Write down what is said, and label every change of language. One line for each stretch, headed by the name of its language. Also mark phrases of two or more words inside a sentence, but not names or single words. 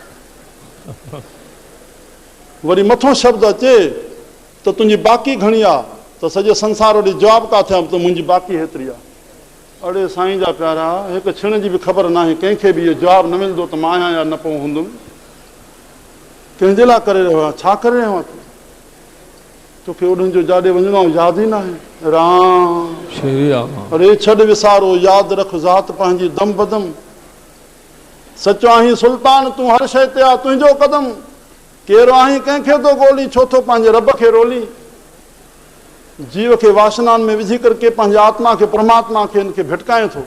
Sindhi: वरी मथो शब्द अचे त तुंहिंजी बाक़ी घणी आहे, त सॼो संसार वॾी जवाबु किथे आहे त मुंहिंजी बाक़ी हेतिरी आहे। अड़े साईं जा प्यारा, हिकु छिण जी बि ख़बर न आहे कंहिंखे बि इहो जवाबु न मिलंदो त मां आहियां या न पोइ हूंदुमि। कंहिंजे लाइ करे रहियो आहे, छा करे रहियो आहे तोखे उन्हनि जो जाॾे वञिणो आहे यादि ई न आहे। राम। श्री राम। अरे छॾ विसारो, यादि रख ज़ात पंहिंजी दम बदम। सचो आहीं सुल्तान, तूं हर शइ ते आहे तुंहिंजो कदम। केरु आहीं कंहिंखे थो ॻोल्ही, छो थो पंहिंजे रब खे रोली। जीव खे वासनाउनि में विझी करके पंहिंजे आत्मा खे परमात्मा खे हिनखे भिटकाए थो।